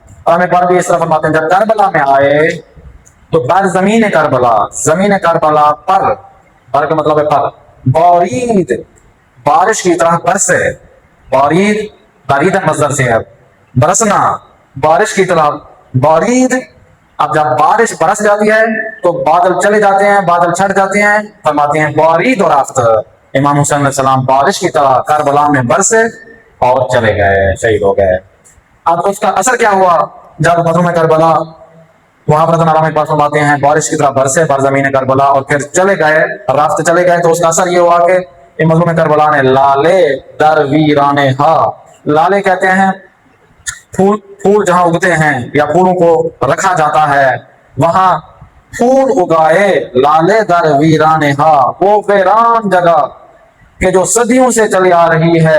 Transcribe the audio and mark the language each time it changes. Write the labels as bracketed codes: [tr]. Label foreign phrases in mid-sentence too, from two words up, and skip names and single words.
[ur] علامہ اقبال بھی اس طرح فرماتے ہیں جب کربلا میں آئے تو [fa] بر زمین کربلا، [ur] زمین کربلا پر کا مطلب ہے پر، بارید بارش کی طرح برسے، بارید بارید مصدر سے ہے برسنا، بارش کی طرح بارید. اب جب بارش برس جاتی ہے تو بادل چلے جاتے ہیں، بادل چھٹ جاتے ہیں. فرماتے ہیں [fa] بارید و رفت، [ur] امام حسین علیہ السلام بارش کی طرح کربلا میں برسے اور چلے گئے، شہید ہو گئے. اب اس کا اثر کیا ہوا جب مظلوم کربلا وہاں پر علامہ اقبال فرماتے ہیں بارش کی طرح برسے [fa] بر زمین کربلا [ur] اور پھر چلے گئے، رفت چلے گئے. تو اس کا اثر یہ ہوا کہ مظلوم کربلا نے [fa] لالے در ویرانے ہا، [ur] لالے کہتے ہیں پھول جہاں اگتے ہیں یا پھولوں کو رکھا جاتا ہے وہاں پھول اگائے، [fa] لالے در ویرانے ہا، [ur] وہ ویران جگہ کہ جو صدیوں سے چلی آ رہی ہے.